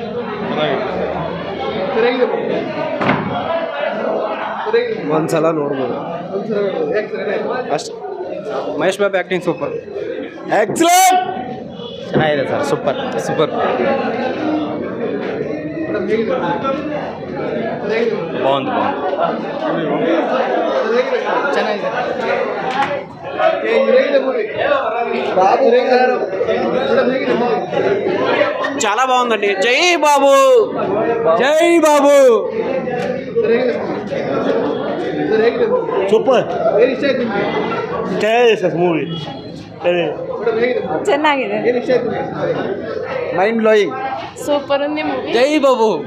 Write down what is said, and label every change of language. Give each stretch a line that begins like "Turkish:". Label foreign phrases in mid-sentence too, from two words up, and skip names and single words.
Kannada: ಒಂದ್ಸಲ ನೋಡ್ಬೋದು ಅಷ್ಟು. ಮಹೇಶ್ ಬಾಬು
English: acting super
Kannada: ಎಕ್ಸಲೆಂಟ್ ಚೆನ್ನಾಗಿದೆ ಸರ್, ಸೂಪರ್ ಬಾగుంది.
Telugu: ಚೆನ್ನಾಗಿದೆ చాలా బాగుందండి. జై బాబు
Kannada: ಸೂಪರ್ ಚೆನ್ನಾಗಿದೆ
English: sir movie.
Kannada: ಚೆನ್ನಾಗಿದೆ
English: mind blowing
Kannada: ಸೂಪರ್ ఉంది ಮೂವಿ ಜೈ ಬಾಬು